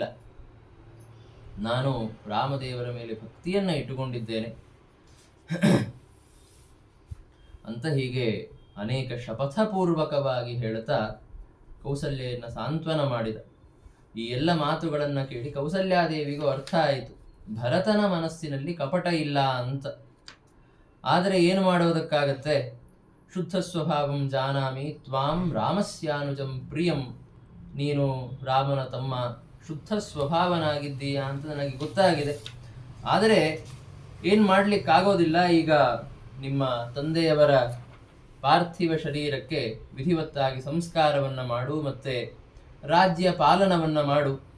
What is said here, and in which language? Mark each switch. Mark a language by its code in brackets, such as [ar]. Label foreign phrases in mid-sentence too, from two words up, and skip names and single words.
[kn] ನಾನು ರಾಮದೇವರ ಮೇಲೆ ಭಕ್ತಿಯನ್ನ ಇಟ್ಟುಕೊಂಡಿದ್ದೇನೆ ಅಂತ ಹೀಗೆ ಅನೇಕ ಶಪಥಪೂರ್ವಕವಾಗಿ ಹೇಳುತ್ತಾ ಕೌಸಲ್ಯೆಯನ್ನ ಸಾಂತ್ವನ ಮಾಡಿದ. ಈ ಎಲ್ಲ ಮಾತುಗಳನ್ನ ಕೇಳಿ ಕೌಸಲ್ಯಾದೇವಿಗೂ ಅರ್ಥ ಆಯಿತು, ಭರತನ ಮನಸ್ಸಿನಲ್ಲಿ ಕಪಟ ಇಲ್ಲ ಅಂತ. ಆದರೆ ಏನು ಮಾಡೋದಕ್ಕಾಗತ್ತೆ, [sa] ಶುದ್ಧ ಸ್ವಭಾವಂ ಜಾನಾಮಿ ತ್ವಾಂ ರಾಮಸ್ಯಾನುಜಂ ಪ್ರಿಯಂ, [kn] ನೀನು ರಾಮನ ತಮ್ಮ ಶುದ್ಧ ಸ್ವಭಾವನಾಗಿದ್ದೀಯಾ ಅಂತ ನನಗೆ ಗೊತ್ತಾಗಿದೆ. ಆದರೆ ಏನು ಮಾಡಲಿಕ್ಕಾಗೋದಿಲ್ಲ, ಈಗ ನಿಮ್ಮ ತಂದೆಯವರ ಪಾರ್ಥಿವ ಶರೀರಕ್ಕೆ ವಿಧಿವತ್ತಾಗಿ ಸಂಸ್ಕಾರವನ್ನು ಮಾಡು, ಮತ್ತೆ ರಾಜ್ಯ ಪಾಲನವನ್ನು ಮಾಡು.